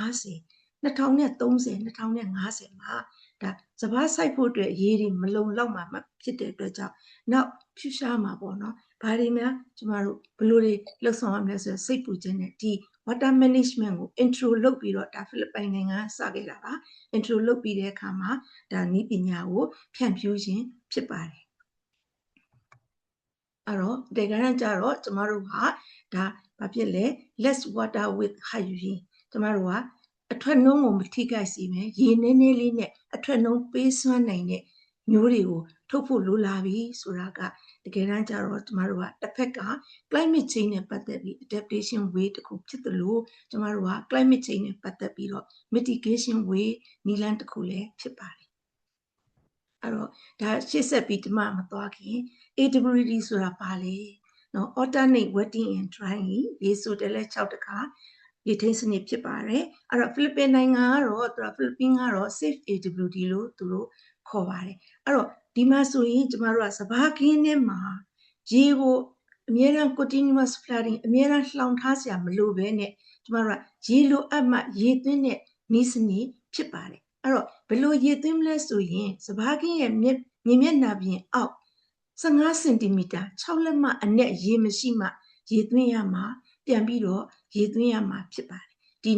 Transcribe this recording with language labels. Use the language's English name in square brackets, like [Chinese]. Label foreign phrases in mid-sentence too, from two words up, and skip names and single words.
[Burmese] 2030 2050 မှာဒါစဘာစိုက်ဖို့အတွက်ရေတွေမလုံလောက်မှာဖြစ်တဲ့အတွက်ကြောင့်နောက်ဖြူရှားမှာပေါ့နော်ဘာတွေများကျမတို့ဘယ်လိုတွေလှုပ်ဆောင်ရမလဲဆိုတော့စိတ်ပူခြင်းနဲ့ဒီ [English] water management [Burmese] ကို intro လုပ်ပြီးတော့ဒါဖိလစ်ပိုင်နိုင်ငံစခဲ့တာပါ intro လုပ်ပြီးတဲ့အခါမှာဒါနည်းပညာကိုဖြန့်ဖြူးခြင်းဖြစ်ပါတယ် အဲ့တော့ဒီကနေ့ကျတော့ကျမတို့ကဒါဘာဖြစ်လဲ [English] less water with hydrogen [Burmese] ကျမတို့ကအထွက်နှုန်းကို မထိခိုက်စေမယ်ရေနည်းနည်းလေးနဲ့အထွက်နှုန်းပေးစွမ်းနိုင်တဲ့မျိုးတွေကိုထုတ်ဖို့လိုလာပြီဆိုတာကတကယ်တမ်းကျတော့ကျမတို့ကတစ်ဖက်က [English] climate change [Burmese] နဲ့ပတ်သက်ပြီး [English] adaptation way [Burmese] တစ်ခုဖြစ်သလိုကျမတို့က [English] climate change [Burmese] နဲ့ပတ်သက်ပြီးတော့ [English] mitigation way [Burmese] နည်းလမ်းတစ်ခုလည်းဖြစ်ပါတယ်အဲ့တော့ဒါရှေ့ဆက်ပြီးဒီမှာမသွားခင် AWD ဆိုတာပါလေနော် [English] alternate wetting and drying [Burmese] ရေဆိုတယ်လဲ6တခါရေထင်းစနစ်ဖြစ်ပါတယ်အဲ့တော့ဖိလစ်ပင်နိုင်ငံကတော့သူကဖိလစ်ပင်းကတော့ [English] safe AWD [Burmese] လို့သူတို့ခေါ်ပါတယ်အဲ့တော့ဒီမှာဆိုရင်ကျမတို့ကစဘာကင်းထဲမှာရေကိုအမြဲတမ်း [English] continuous flooding [Burmese] အမြဲတမ်းလှောင်ထားစရာမလိုဘဲနဲ့ကျမတို့ကရေလိုအပ်မှရေသွင်းတဲ့နည်းစနစ်ဖြစ်ပါတယ်အဲ့တော့ဘယ်လိုရေသွင်းမလဲဆိုရင်စ ဘာကင်းရဲ့မြေမျက်နှာပြင်အောက်15စင်တီမီတာ6လက်မအနက်ရေမရှိမှရေသွင်းရမှာပြန်ပြီးတော့ရေသွင်းရမှာဖြစ်ပါတယ်ဒီ